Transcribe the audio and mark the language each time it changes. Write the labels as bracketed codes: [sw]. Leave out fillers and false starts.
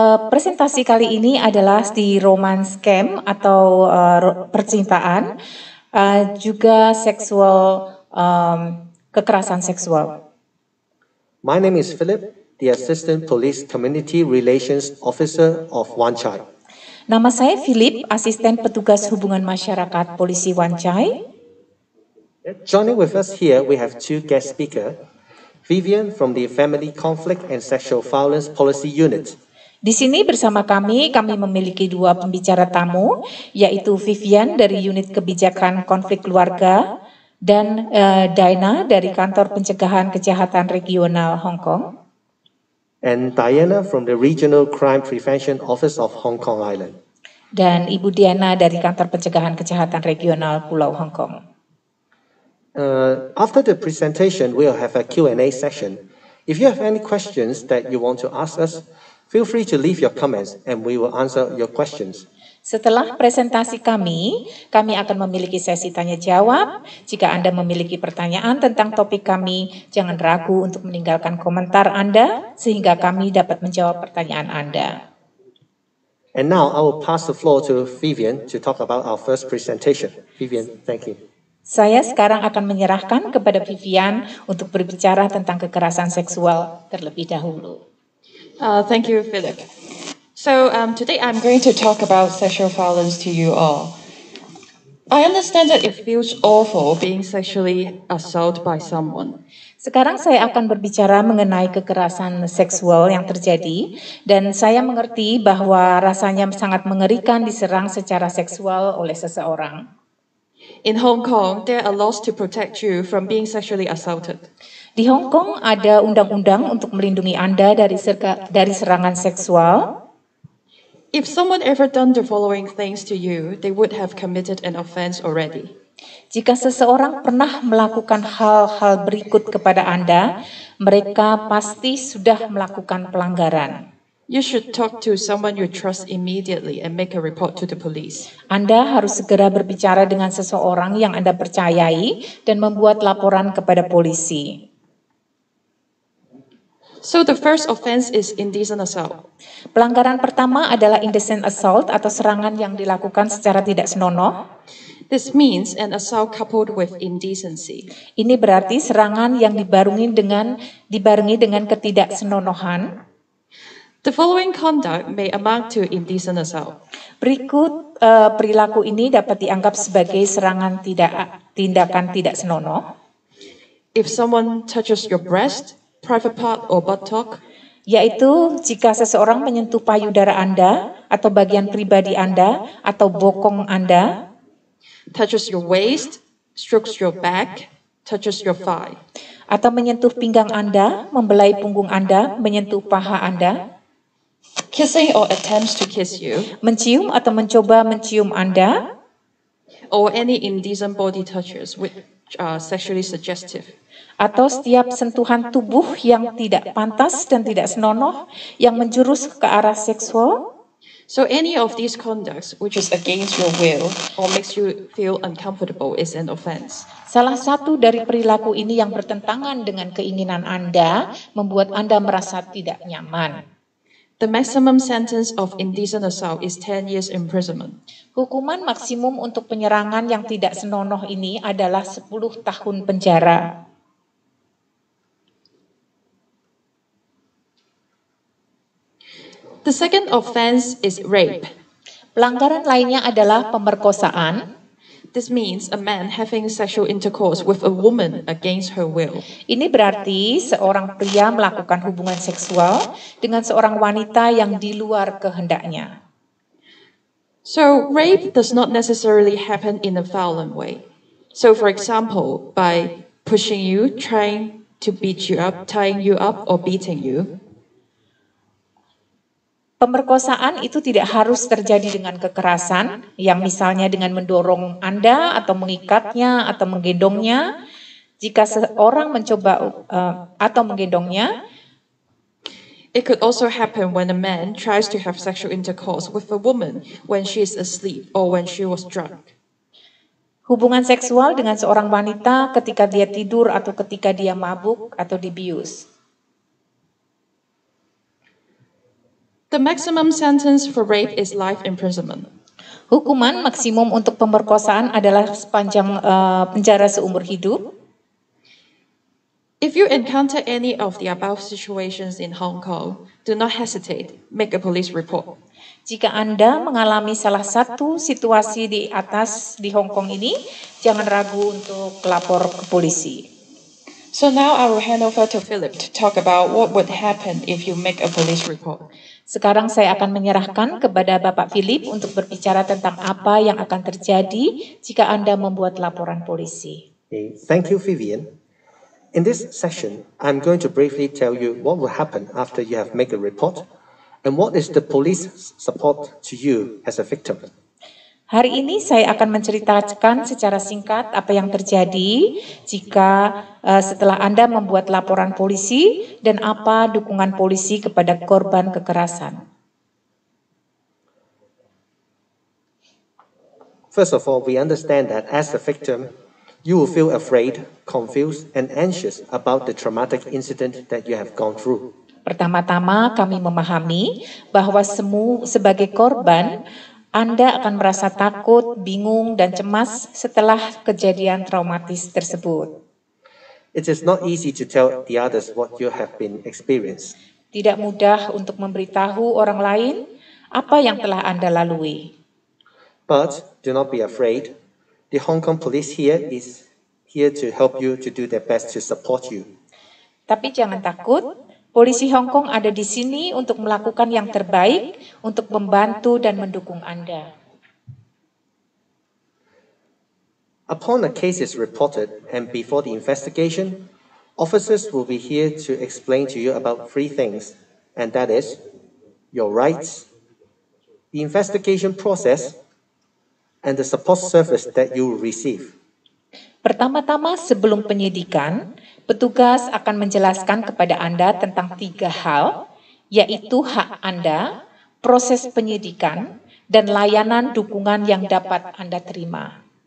[id] Presentasi kali ini adalah di romance scam atau percintaan, juga seksual, kekerasan seksual. [en] My name is Philip, the Assistant Police Community Relations Officer of Wan Chai. [id] Nama saya Philip, asisten petugas hubungan masyarakat Polisi Wan Chai. [en] Joining with us here, we have two guest speakers, Vivian from the Family Conflict and Sexual Violence Policy Unit. [id] Di sini bersama kami memiliki dua pembicara tamu, yaitu Vivian dari Unit Kebijakan Konflik Keluarga dan Daina dari Kantor Pencegahan Kejahatan Regional Hong Kong. [en] And Diana from the Regional Crime Prevention Office of Hong Kong Island. [id] Dan Ibu Diana dari Kantor Pencegahan Kejahatan Regional Pulau Hong Kong. [en] After the presentation, we'll have a Q&A session. If you have any questions that you want to ask us, feel free to leave your comments and we will answer your questions. [id] Setelah presentasi kami akan memiliki sesi tanya jawab. Jika Anda memiliki pertanyaan tentang topik kami, jangan ragu untuk meninggalkan komentar Anda sehingga kami dapat menjawab pertanyaan Anda. [en] And now I will pass the floor to Vivian to talk about our first presentation. Vivian, thank you. [id] Saya sekarang akan menyerahkan kepada Vivian untuk berbicara tentang kekerasan seksual terlebih dahulu. [en] Thank you, Philip. So today I'm going to talk about sexual violence to you all. I understand that it feels awful being sexually assaulted by someone. [id] Sekarang saya akan berbicara mengenai kekerasan seksual yang terjadi dan saya mengerti bahwa rasanya sangat mengerikan diserang secara seksual oleh seseorang. [en] In Hong Kong, there are laws to protect you from being sexually assaulted. [id] Di Hong Kong ada undang-undang untuk melindungi Anda dari serangan seksual. [en] If someone ever done the following things to you, they would have committed an offense already. [id] Jika seseorang pernah melakukan hal-hal berikut kepada Anda, mereka pasti sudah melakukan pelanggaran. [en] You should talk to someone you trust immediately and make a report to the police. [id] Anda harus segera berbicara dengan seseorang yang Anda percayai dan membuat laporan kepada polisi. [en] So the first offense is indecent assault. [id] Pelanggaran pertama adalah indecent assault atau serangan yang dilakukan secara tidak senonoh. [en] This means an assault coupled with indecency. [id] Ini berarti serangan yang dibarengi dengan ketidaksenonohan. [en] The following conduct may amount to indecent assault. [id] Berikut perilaku ini dapat dianggap sebagai serangan tindakan tidak senonoh. [en] If someone touches your breast, private part or buttock, [id] yaitu jika seseorang menyentuh payudara Anda atau bagian pribadi Anda atau bokong Anda, [en] touches your waist, strokes your back, touches your thigh, [id] atau menyentuh pinggang Anda, membelai punggung Anda, menyentuh paha Anda, [en] kissing or attempts to kiss you, [id] mencium atau mencoba mencium Anda, [en] or any indecent body touches sexually suggestive. [id] Atau setiap sentuhan tubuh yang tidak pantas dan tidak senonoh yang menjurus ke arah seksual. [en] So any of these conducts which is against your will or makes you feel uncomfortable is an offense. [id] Salah satu dari perilaku ini yang bertentangan dengan keinginan Anda membuat Anda merasa tidak nyaman. [en] The maximum sentence of indecent assault is 10 years imprisonment. [id] Hukuman maksimum untuk penyerangan yang tidak senonoh ini adalah 10 tahun penjara. [en] The second offense is rape. [id] Pelanggaran lainnya adalah pemerkosaan. [en] This means a man having sexual intercourse with a woman against her will. [id] Ini berarti seorang pria melakukan hubungan seksual dengan seorang wanita yang di luar kehendaknya. [en] So rape does not necessarily happen in a violent way. So for example, by pushing you, trying to beat you up, tying you up, or beating you. [id] Pemerkosaan itu tidak harus terjadi dengan kekerasan, yang misalnya dengan mendorong Anda atau mengikatnya atau menggendongnya. Jika seorang mencoba atau menggendongnya, [en] it could also happen when a man tries to have sexual intercourse with a woman when she is asleep or when she was drunk. [id] Hubungan seksual dengan seorang wanita ketika dia tidur atau ketika dia mabuk atau dibius. [en] The maximum sentence for rape is life imprisonment. [id] Hukuman maksimum untuk pemerkosaan adalah sepanjang penjara seumur hidup. [en] If you encounter any of the above situations in Hong Kong, do not hesitate, make a police report. [id] Jika Anda mengalami salah satu situasi di atas di Hong Kong ini, jangan ragu untuk lapor ke polisi. [en] So now I will hand over to Philip to talk about what would happen if you make a police report. [id] Sekarang saya akan menyerahkan kepada Bapak Philip untuk berbicara tentang apa yang akan terjadi jika Anda membuat laporan polisi. [en] Thank you, Vivian. In this session, I'm going to briefly tell you what will happen after you have made a report and what is the police support to you as a victim. [id] Hari ini saya akan menceritakan secara singkat apa yang terjadi jika setelah Anda membuat laporan polisi dan apa dukungan polisi kepada korban kekerasan. [en] First of all, we understand that as a victim, you will feel afraid, confused, and anxious about the traumatic incident that you have gone through. [id] Pertama-tama kami memahami bahwa sebagai korban, Anda akan merasa takut, bingung, dan cemas setelah kejadian traumatis tersebut. [en] It is not easy to tell the others what you have been experienced. [id] Tidak mudah untuk memberitahu orang lain apa yang telah Anda lalui. [en] But do not be afraid. The Hong Kong police is here to help you to do their best to support you. [id] Tapi jangan takut. Polisi Hong Kong ada di sini untuk melakukan yang terbaik untuk membantu dan mendukung Anda. [en] Upon a case is reported and before the investigation, officers will be here to explain to you about 3 things, and that is your rights, the investigation process, and the support service that you will receive. [id] Pertama-tama sebelum penyidikan, petugas akan menjelaskan kepada Anda tentang 3 hal, yaitu hak Anda, proses penyidikan, dan layanan dukungan yang dapat Anda terima.